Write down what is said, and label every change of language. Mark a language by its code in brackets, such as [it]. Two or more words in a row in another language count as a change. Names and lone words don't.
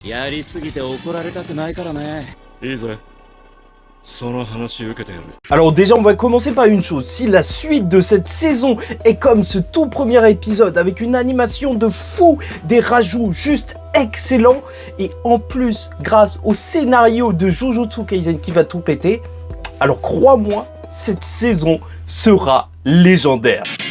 [ja] やりすぎて怒られたくないからね。いいぜ。その話受けてやる。 [fr] Alors déjà on va commencer par une chose, si la suite de cette saison est comme ce tout premier épisode avec une animation de fou, des rajouts juste excellents et en plus grâce au scénario de Jujutsu Kaisen qui va tout péter, alors crois-moi, cette saison sera légendaire.